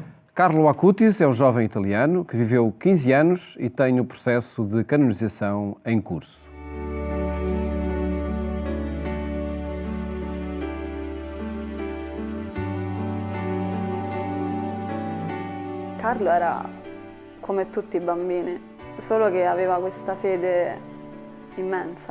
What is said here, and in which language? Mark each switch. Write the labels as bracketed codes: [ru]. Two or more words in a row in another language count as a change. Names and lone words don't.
[pt] Carlo Acutis é um jovem italiano que viveu 15 anos e tem o processo de canonização em curso. [it] Carlo era come tutti i bambini, solo che aveva questa fede immensa.